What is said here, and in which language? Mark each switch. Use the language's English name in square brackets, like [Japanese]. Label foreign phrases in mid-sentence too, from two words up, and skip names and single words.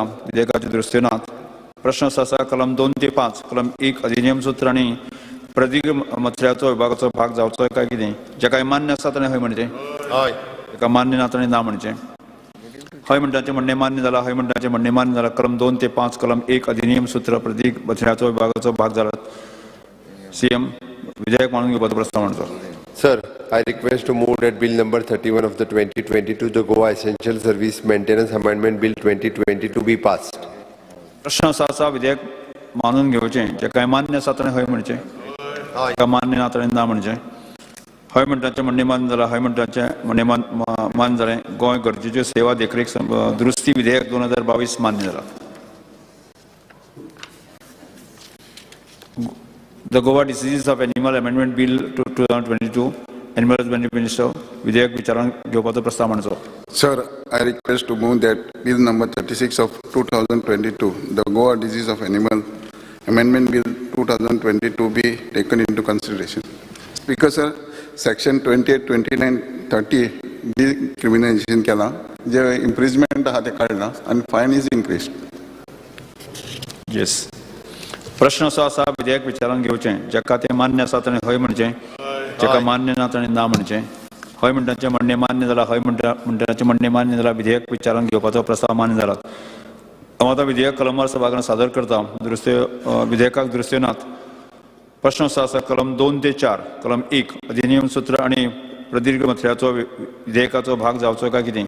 [Konkani] विधेयकाचे दुरुस्तीनात प्रश्न आसा कलम 2 ते 5 कलम 1 अधिनियम सूत्र आनी प्रदीक मथळ्याचो विभागाचो भाग जावचो काय कितें. जेका मान्य आसा ताणें हय म्हणचें. हय. जेका मान्य ना ताणें ना म्हणचें. हय मंडळाचें म्हणणें मान्य जालां. हय मंडळाचें म्हणणें मान्य जालां. कलम 2 ते 5 कलम 1 अधिनियम सूत्र प्रदीक मथळ्याचो विभागाचो भाग जाला. CM विधेयक मानून घेवपाचो प्रस्ताव मांडचो. [English] Sir, I request to move that Bill number 31 of the 2022, the Goa Essential Service Maintenance Amendment Bill 2022 be passed. [Konkani] प्रश्न आसा विधेयक मानून घेवचें. जेका मान्य आसा ताणें हय म्हणचें. जेका मान्य ना ताणें ना म्हणचें. हय मंडळाचें म्हणणें मान्य जालां. हय मंडळाचें म्हणणें मान्य जालें. गोंय गरजेच्यो सेवा देखरेख दुरुस्ती विधेयक 2022 मान्य जालां. [English] The Goa Diseases of Animal Amendment Bill 2022, Animal Husbandry Minister, [Konkani] विधेयक विचारान घेवपाचो प्रस्ताव मांडचो. [English] Sir, I request to move that Bill number 36 of 2022, the Goa Disease of Animal Amendment Bill 2022 be taken into consideration. Speaker, sir, Section 28, 29, 30 decriminalization [Konkani] केला, जे [English] imprisonment [Konkani] आहा ते काढला [English] and fine is increased. Yes. [Konkani] प्रश्न असो आसा विधेयक विचारान घेवचें. जेका तें मान्य आसा ताणें हय म्हणचें. जेका मान्य ना ताणें ना म्हणचें. हय मंडळाचें म्हणणें मान्य जालां. हय मंडळाचें म्हणणें मान्य जालां. विधेयक विचारान घेवपाचो प्रस्ताव मान्य जाला. हांव आतां विधेयक कलमार सभागृहांत सादर करता. विधेयकाक दुरुस्तीनात प्रश्न असो आसा कलम 2 ते 4 कलम 1 अधिनियम सूत्र आनी प्रदीर्घ मथळ्याचो विधेयकाचो भाग जावचो काय कितें.